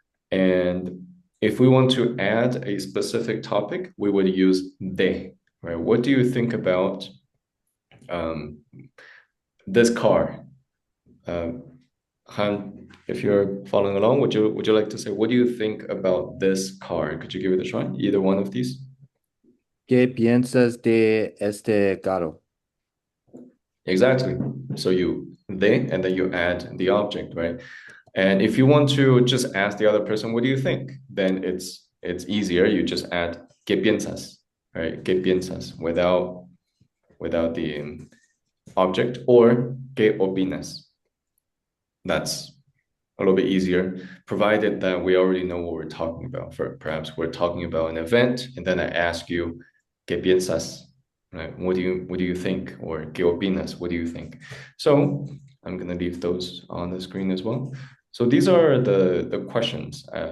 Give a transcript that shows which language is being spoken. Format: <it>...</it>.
<en>And if we want to add a specific topic, we would use de, right? What do you think about um, this car? Uh, Han, if you're following along, would you like to say what do you think about this car? Could you give it a try? Either one of these?</en> <es>¿Qué piensas de este carro?</es> <en>Exactly. So you they and then you add the object, right? And if you want to just ask the other person, what do you think? Then it's easier. You just add</en> <es>¿qué piensas?</es> <en>Right?</en> <es>¿Qué piensas?</es> <en>Without the object or</en> <es>¿qué opinas?</es> <en>That's a little bit easier, provided that we already know what we're talking about. For perhaps we're talking about an event, and then I ask you,</en> <es>¿qué piensas?</es> <en>Right? What do you think? Or</en> <es>¿qué opinas?</es> <en>What do you think? So I'm gonna leave those on the screen as well. So these are the questions.</en>